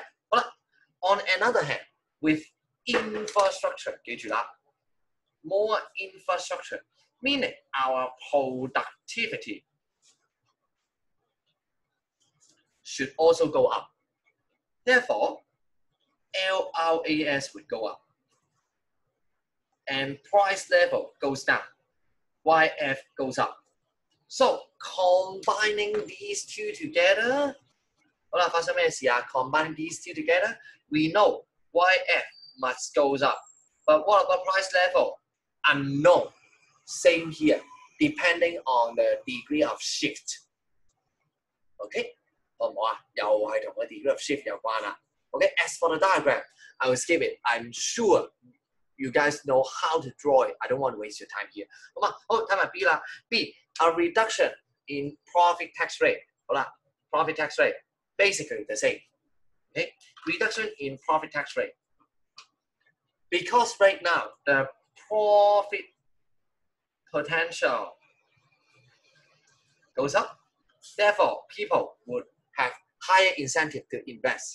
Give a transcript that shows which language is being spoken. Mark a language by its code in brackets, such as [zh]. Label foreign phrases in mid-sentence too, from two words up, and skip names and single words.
[en] 好啦 On another hand, with infrastructure, 記住啦 more infrastructure, meaning our productivity should also go up. Therefore, LRAS would go up. And price level goes down. YF goes up. So, combining these two together, [yue] 好啦，發生咩事啊 [en] ？Combine these two together, we know YF must goes up. But what about price level? Unknown. Same here, depending on the degree of shift. [yue] Okay? 好唔好啊？又係同個 [en] degree of shift [yue] 有關啦。Okay? [en] As for the diagram, I will skip it. I'm sure you guys know how to draw it. I don't want to waste your time here. [yue] 好嘛？好，睇埋 B 啦。 [en] B, a reduction in profit tax rate. 好啦 ，profit tax rate basically the same. Okay, reduction in profit tax rate. Because right now the profit potential goes up, therefore people would have higher incentive to invest.